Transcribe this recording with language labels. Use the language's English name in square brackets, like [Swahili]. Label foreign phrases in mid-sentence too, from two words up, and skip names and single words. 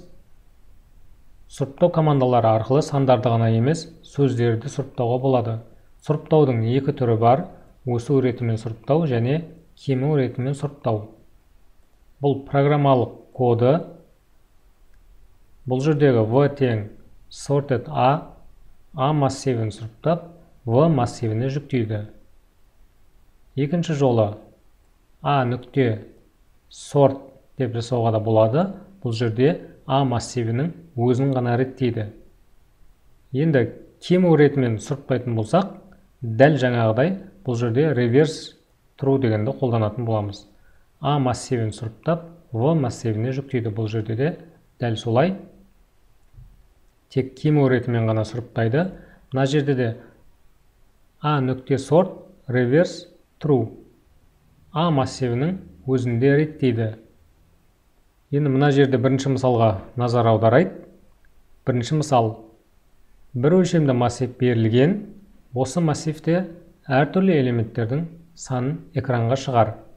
[Kazakh] Сұрыптау командалары арқылы сандарды ғана емес, сөздерді сұрыптауға болады. Сұрыптаудың екі түрі бар: өсу ретімен сұрыптау және кему ретімен сұрыптау. Бұл программалық коды. Бұл жердегі v тең sorted a массивін сұрыптап, v массивіне жүктейді. Екінші жолы a нүкте sort деп жасауға да болады. Бұл жерде a массивінің өзін ғана реттейді. Енді кему ретімен сұрыптайтын болсақ, дәл жаңағыдай бұл жерде [English] reverse true [Kazakh] дегенді қолданатын боламыз. a массивін сұрыптап, v массивіне жүктейді. Бұл жерде де дәл солай. Тек кему ретімен ғана сұрыптайды. Мына жерде де a нүкте [English] sort reverse true. [Kazakh] a массивінің өзінде реттейді. Енді мына жерде бірінші мысалға назар аударайық. Бірінші мысал. Бір өлшемді массив берілген. Осы массивте әртүрлі элементтердің санын экранға шығар.